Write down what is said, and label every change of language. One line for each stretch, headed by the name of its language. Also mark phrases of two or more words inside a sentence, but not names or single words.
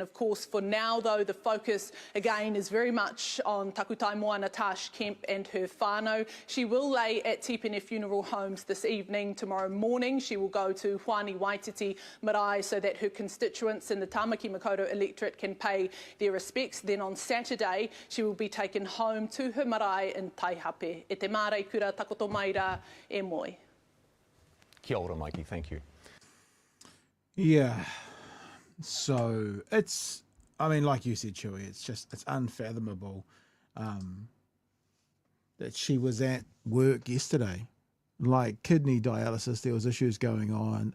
English: Of course, for now, though, the focus, again, is very much on Takutai Moana, Tarsh, Kemp and her whānau. She will lay at TPM Funeral Homes this evening. Tomorrow morning, she will go to Huani Waititi Marae so that her constituents in the Tāmaki Makaurau electorate can pay their respects. Then on Saturday, she will be taken home to her marae in Taihape.
Māori: E te mārei kura takoto mai rā e moi. Kia ora,
English: Mikey. Thank you. Yeah. So it's, I mean, like you said, Chewie, it's unfathomable that she was at work yesterday. Like kidney dialysis, there was issues going on.